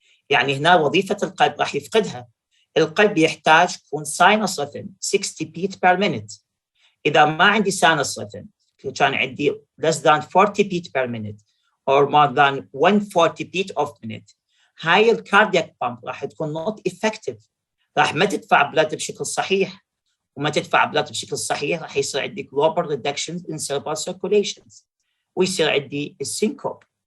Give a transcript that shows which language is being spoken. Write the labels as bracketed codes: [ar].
[ar] يعني هنا وظيفة القلب راح يفقدها. القلب يحتاج يكون [en] sinus rhythm 60 beats per minute. [ar] إذا ما عندي [en] sinus rhythm كان عندي less than 40 beats per minute or more than 140 beats of minute, هاي الكاردياك pump راح تكون not effective. [ar] راح ما تدفع بلاد بشكل صحيح، وما تدفع بلاد بشكل صحيح راح يصير عندي [en] global reductions in cerebral circulations [ar] ويصير عندي السينكوب.